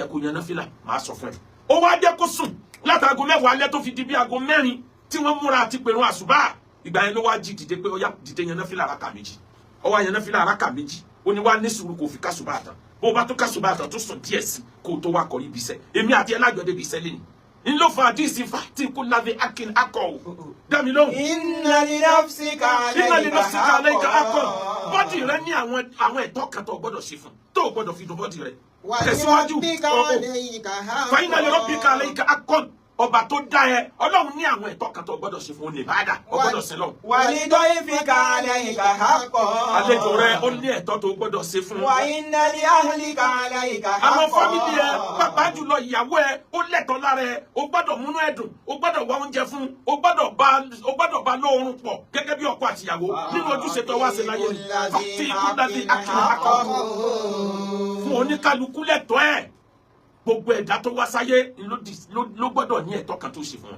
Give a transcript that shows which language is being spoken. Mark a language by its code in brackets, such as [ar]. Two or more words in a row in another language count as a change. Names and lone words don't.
[yo] kó yan náfìlà máa sọ fún ẹ ó wá jẹ́ kó sùn látago 10 alẹ́ tó fi di bí aago 4 tí wọ́n múra àti pèrún àsùbá ìgbà yẹn ló wá jí dìde pé ó yá dìde yan náfìlà rákà méjì ó wá yan náfìlà rákà méjì ó ní wá ní sùúrù kó fi kásùbá tán bó bá tó kásùbá tán tó sùn díẹ̀ sí kó tó wá kọrí ibi iṣẹ́ èmi àti ẹ lájọ débi iṣẹ́ lẹ́yìn ńlọ fún àdìsí fàtí kó lábẹ́ akin akọ dami lóhùn. [ar] إن لنفسك [yo] alayka akọ bọ́dì rẹ ní àwọn ẹ̀tọ́ kan tó gbọ́dọ̀ ṣe fún tó gbọ́dọ̀ fi dùn bọ́dì rẹ. tẹ̀síwájú fàyínà [ar] لربك عليك [yo] akọ ọba tó dá ẹ Ọlọ́run ní àwọn ẹ̀tọ́ kan tó gbọ́dọ̀ ṣe fún olè bàdà ọgbọ́dọ̀ sí lọ. [ar] ولضيفك عليك حقا. [yo] àlejò rẹ ó ní ẹ̀tọ́ tó gbọ́dọ̀ ṣe fún. [ar] وإن لأهلك عليك حقا. [yo] àwọn fámìlì ẹ pàápàá jùlọ ìyàwó ẹ ó lẹ́tọ̀ọ́ lára ẹ o gbọ́dọ̀ múnú ẹ̀dùn o gbọ́dọ̀ wá oúnjẹ fún o gbọ́dọ̀ bá lóorun pọ̀ gẹ́gẹ́ bí ọkọ àtìyàwó nínú ojúṣe tó wá sí láyé ni fàtí ìkúndàbí akọ fún oníkálukú lẹ́tọ̀ọ́ ẹ gbogbo ẹ̀dá tó wá sáyé ló gbọ́dọ̀ ní ẹ̀tọ́ kan tó ṣe fún wọn.